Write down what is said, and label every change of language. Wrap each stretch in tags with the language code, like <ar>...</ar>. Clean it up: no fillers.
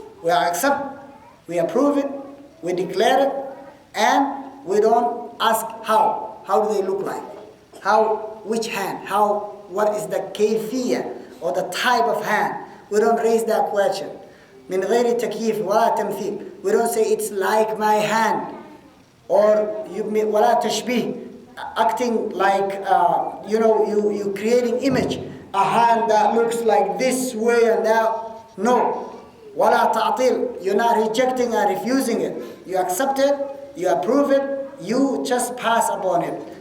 <en>We accept, we approve it, we declare it, and we don't ask how. How do they look like? How, which hand? How, what is the kayfiyya or the type of hand? We don't raise that question.</en> <ar>من غير تكييف ولا تمثيل.</ar> <en>We don't say it's like my hand.</en> <ar>Or ولا تشبيه.</ar> <en>Acting like, you creating image. A hand that looks like this way and that.</en> <ar>No. ولا تعطيل.</ar> <en>You're not rejecting and refusing it. You accept it, you approve it, you just pass upon it.</en>